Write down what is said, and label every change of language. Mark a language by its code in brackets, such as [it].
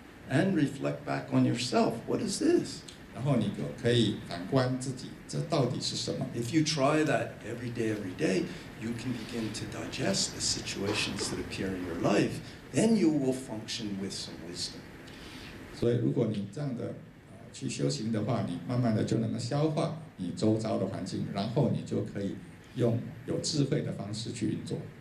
[en] And reflect back on yourself. What is this? [zh] 然后你就可以反观自己，这到底是什么？ [en] If you try that every day, you can begin to digest the situations that appear in your life. Then you will function with some wisdom. [zh] 所以，如果你这样的去修行的话，你慢慢的就能够消化你周遭的环境，然后你就可以用有智慧的方式去运作。